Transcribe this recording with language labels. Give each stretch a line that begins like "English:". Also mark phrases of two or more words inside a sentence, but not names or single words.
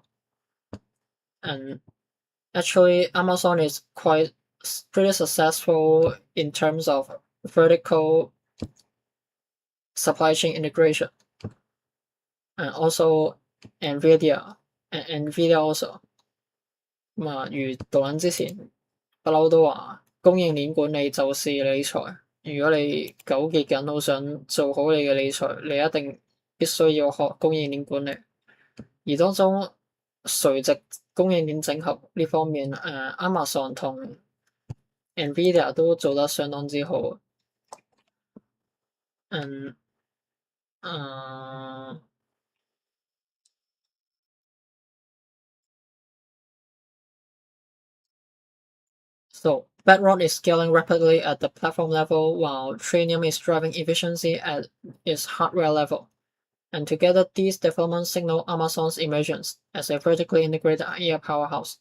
English: And actually, Amazon is pretty successful in terms of vertical supply chain integration. And also NVIDIA also.
Cantonese: 咁啊，如毒撚之前不嬲都話，供應鏈管理就是理財。如果你糾結緊好想做好你嘅理財，你一定必須要學供應鏈管理。而當中垂直供應鏈整合呢方面，Amazon 同 NVIDIA 都做得相當之好。
English: So Bedrock is scaling rapidly at the platform level, while Trainium is driving efficiency at its hardware level. And together, these developments signal Amazon's emergence as a vertically integrated AI powerhouse.